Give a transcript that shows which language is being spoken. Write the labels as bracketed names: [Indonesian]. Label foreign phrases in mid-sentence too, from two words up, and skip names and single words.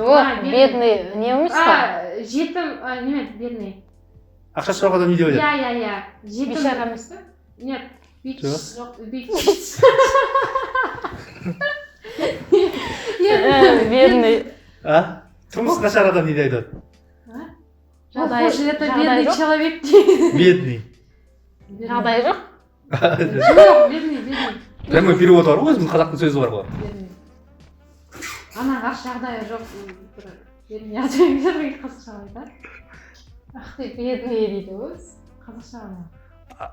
[Kazakh] Жоқ, бедный не емес па? Жетім, неме, бедный. Ақша сұрап адам не деп айтады? Иә. Жетім. Бейшара емес па? [Russian] Нет, бич. [Kazakh] Жоқ. Жоқ, бич. [Russian] Бедный. А? [Kazakh] Тұрмыс нашар адам не деп айтады? [Russian] Похоже, это бедный [Kazakh] жоқ? [Russian] человек. Бедный. [Kazakh] Жағдайы жоқ? Жоқ, бедный. [Russian] Прямой перевод [Kazakh] бар ғой, өзіміздің қазақтың сөзі бар ғой. Бедный. Ана қарсы жағдайы жоқ. Бедный жағдайы қазақша айтады. [Russian] Ах ты, бедный [Kazakh] дейді ғой. Қазақша ғана.